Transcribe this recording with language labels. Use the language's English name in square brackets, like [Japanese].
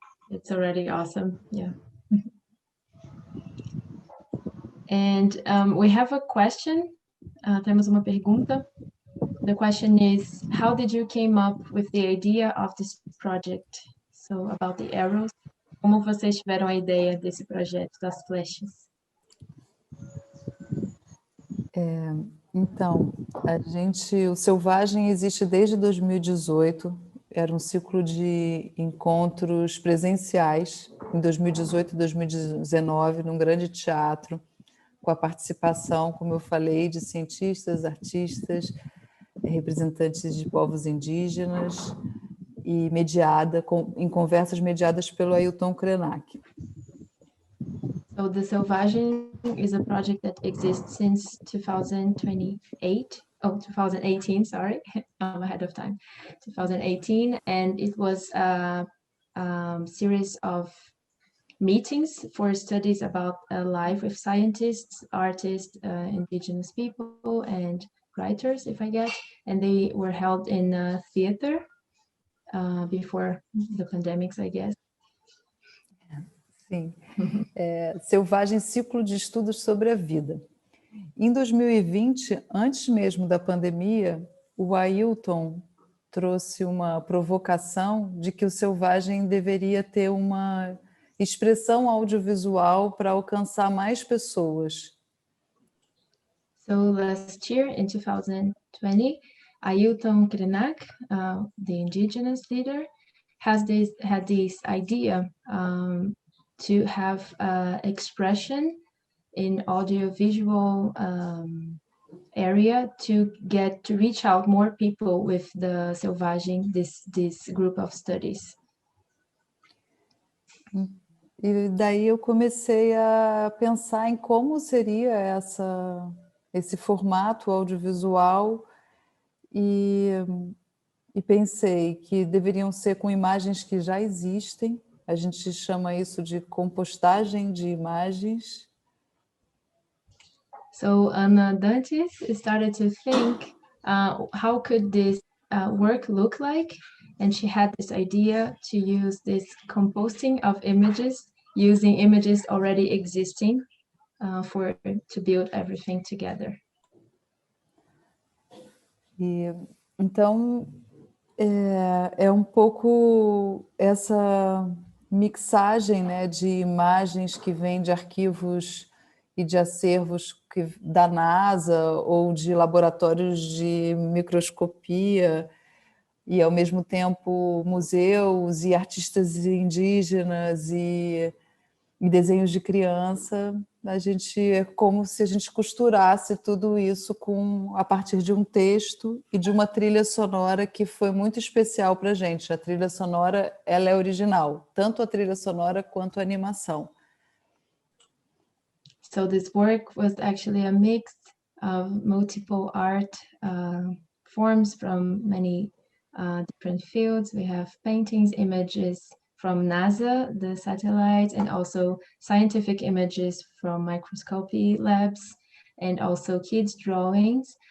[English] It's already awesome, yeah. And we have a question. [Portuguese] Temos uma pergunta. [English] The question is, how did you came up with the idea of this project? So, about the arrows. [Portuguese] Como vocês tiveram a ideia desse projeto das flechas? Então, o Selvagem existe desde 2018, era um ciclo de encontros presenciais, em 2018 e 2019, num grande teatro, com a participação, como eu falei, de cientistas, artistas, representantes de povos indígenas, e em conversas mediadas pelo Ailton Krenak. [English] So the Selvagem is a project that exists since 2018, sorry, I'm ahead of time, 2018, and it was a series of meetings for studies about life with scientists, artists, indigenous people, and writers, if I get, and they were held in a theater before the pandemics, I guess. [Portuguese] Sim. Selvagem, ciclo de estudos sobre a vida. Em 2020, antes mesmo da pandemia, o Ailton trouxe uma provocação de que o Selvagem deveria ter uma expressão audiovisual para alcançar mais pessoas. [English] So last year, in 2020, Ailton Krenak, the indigenous leader, had this idea to have expression in audiovisual area to reach out more people with the Selvagem, this group of studies. [Portuguese] E daí eu comecei a pensar em como seria esse formato audiovisual e pensei que deveriam ser com imagens que já existem. A gente chama isso de compostagem de imagens. So Ana Dantes started to think, how could this work look like? And she had this idea to use this composting of images, using images already existing to build everything together. E então é um pouco essa mixagem, né, de imagens que vêm de arquivos e de acervos da NASA ou de laboratórios de microscopia, e ao mesmo tempo museus e artistas indígenas e desenhos de criança. A gente é como se a gente costurasse tudo isso a partir de um texto e de uma trilha sonora que foi muito especial para a gente. A trilha sonora, ela é original, tanto a trilha sonora quanto a animação. [English] So this work was actually a mix of multiple art forms from many different fields. We have paintings, images from NASA, the satellites, and also scientific images from microscopy labs, and also kids' drawings.